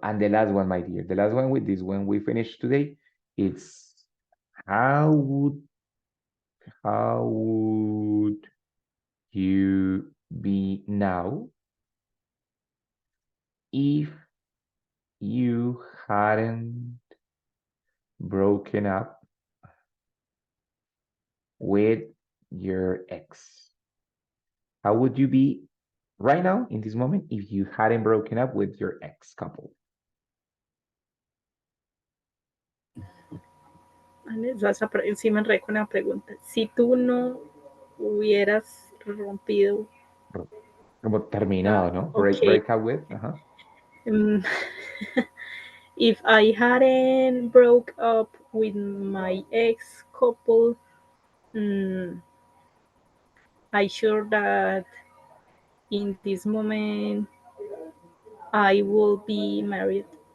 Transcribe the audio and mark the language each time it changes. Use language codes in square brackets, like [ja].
[en] And the last one, my dear, the last one with this one we finished today, it's how would how would you be now if you hadn't broken up with your ex? How would you be right now in this moment if you hadn't broken up with your ex couple? [es] Sí me enredé con la pregunta. Si tú no hubieras rompido, Como terminado, ¿no? [en] okay. Break up with. Ajá. Um, if I hadn't broke up with my ex couple, um, I sure that in this moment I will be married.